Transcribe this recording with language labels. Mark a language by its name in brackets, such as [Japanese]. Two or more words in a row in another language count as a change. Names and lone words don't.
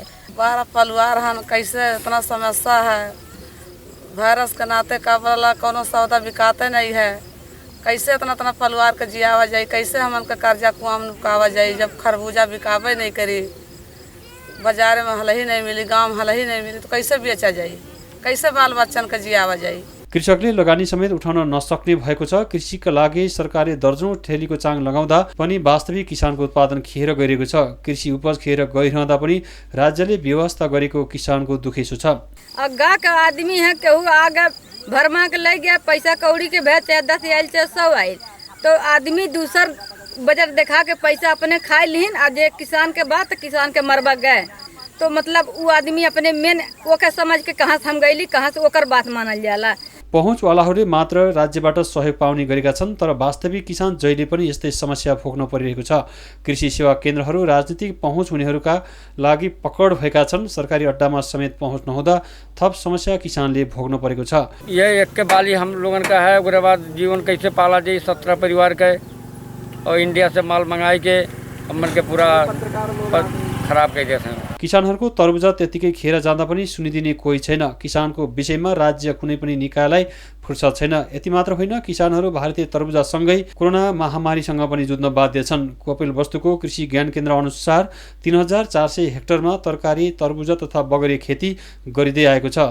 [Bhojpuri] 12 परिवार हम कैसे इतना समस्या है, वायरस के नाते का बोला कोनो सौदा बिकाते नहीं है। कैसे इतना परिवार के जियावा जाए, कैसे हमन के कर्जा कुआम नुकावा जाए। जब खरबूजा बिकावे नहीं करी, बाजार में हल ही नहीं मिली, गाँव में हल ही नहीं मिली, तो कैसे बेचा जाए, कैसे बाल बच्चन के जियावा जाए। [Nepali] कृषकले लगानी समेत उठाउन नसक्ने भएको छ। कृषिका लागि सरकारले दर्जौं ठेलीको चाङ लगाउँदा पनि वास्तविक किसानको उत्पादन खेर गइरहेको छ। कृषि उपज खेर गइरहँदा पनि राज्यले व्यवस्था गरेको किसानको दुखेसो छ। [Bhojpuri] अग्गा का आदमी है, केहू आगे भरमा के ले गया पैसा कौड़ी के भेज 10 आयल 100 आयल, तो आदमी दूसर बजट दिखा के पैसा अपने खाए लीन। आज एक किसान के बात किसान के मरबा गए, तो मतलब वो आदमी अपने मेन ओके समझ के कहाँ से हम गईली, कहाँ से ओकर बात मानल जाला। [Nepali] पहुँचवालाहरूले मात्र राज्यबाट सहयोग पाउने गरेका छन्, तर वास्तविक किसान जहिले पनि यस्तै समस्या भोग्न परिरहेको छ। कृषि सेवा केन्द्रहरू राजनीतिक पहुँच हुनेहरूका लागि पकड भएका छन्। सरकारी अड्डामा समेत पहुँच नहुँदा थप समस्या किसानले भोग्न परेको छ। [Bhojpuri] ये एक के बाली हम लोगन का है, उसके बाद जीवन कैसे पाला जाए 17 परिवार के, और इंडिया से माल मंगाई के हमन के पूरा खराब कर दिए थे। [Nepali] किसानहरूको तरबुजा त्यतिकै खेर जाँदा पनि सुनिदिने कोही छैन। किसानको विषयमा राज्य कुनै पनि निकायलाई फुर्सद छैन। यति मात्र होइन, किसानहरू भारतीय तरबुजासँगै कोरोना महामारीसँग पनि जुझ्न बाध्य छन्। कपिलवस्तुको कृषि ज्ञान केन्द्र अनुसार 3400 हेक्टरमा तरकारी, तरबुजा तथा बगरे खेती गरिँदै आएको छ।